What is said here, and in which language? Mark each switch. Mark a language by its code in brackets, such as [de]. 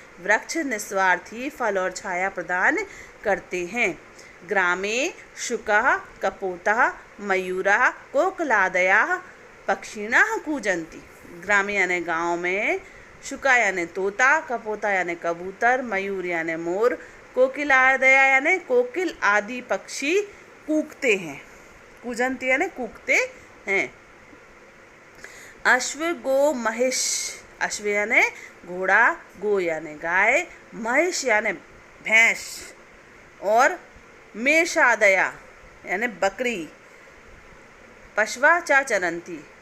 [hi] वृक्ष निस्वार्थ ही फल और छाया प्रदान करते हैं। [sa] ग्रामे शुकः कपोतः मयूरः कोकिलादयः पक्षिणः कूजन्ति। [hi] ग्रामे यानी गाँव में, शुका यानी तोता, कपोता यानी कबूतर, मयूर यानी मोर, कोकिलादया यानी कोकिल आदि पक्षी कूकते हैं। कूजन्ति यानी कूकते हैं। अश्व गो महिष, अश्व यानी घोड़ा, गो यानी गाय, महिष यानी भैंस, और मेषादया यानी बकरी, [sa] पशवा चा चरंती।